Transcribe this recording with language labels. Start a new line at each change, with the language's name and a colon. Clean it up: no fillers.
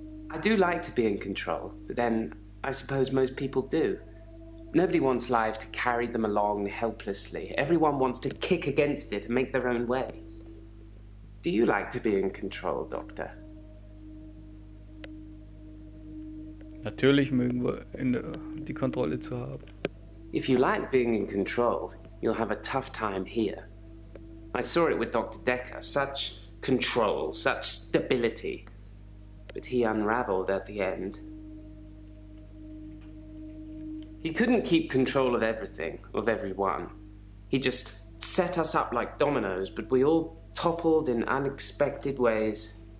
English: I do like to be in control, but then I suppose most people do. Nobody wants life to carry them along helplessly. Everyone wants to kick against it and make their own way. Do you like to be in control, Doctor?
German: Natürlich mögen wir die Kontrolle zu haben.
English: If you like being in control, you'll have a tough time here. I saw it with Dr. Dekker. Such control, such stability. But he unraveled at the end. He couldn't keep control of everything, of everyone. He just set us up like dominoes, but we all toppled in unexpected ways.